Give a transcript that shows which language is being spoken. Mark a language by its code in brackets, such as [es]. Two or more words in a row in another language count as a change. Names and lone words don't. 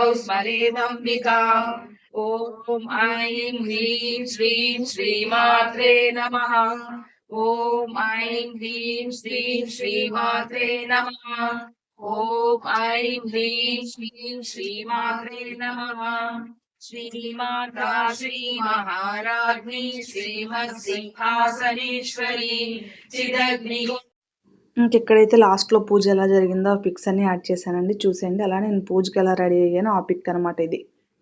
[sa] स्मरेदम्बिकाम् ॐ ऐं ह्रीं श्रीं श्रीमात्रे नमः ॐ ऐं ह्रीं श्रीं श्रीमात्रे नमः ॐ ऐं ह्रीं श्रीं श्रीमात्रे नमः श्रीमाता श्रीमहाराज्ञी श्रीमत्सिंहासनेश्वरी चिदग्निगो [te] ఇంకెక్కడైతే లాస్ట్‌లో పూజ ఎలా జరిగిందో ఆ పిక్స్ అన్నీ యాడ్ చేశానండి. చూసేయండి. అలానే నేను పూజకి ఎలా రెడీ అయ్యానో ఆ పిక్ అనమాట ఇది.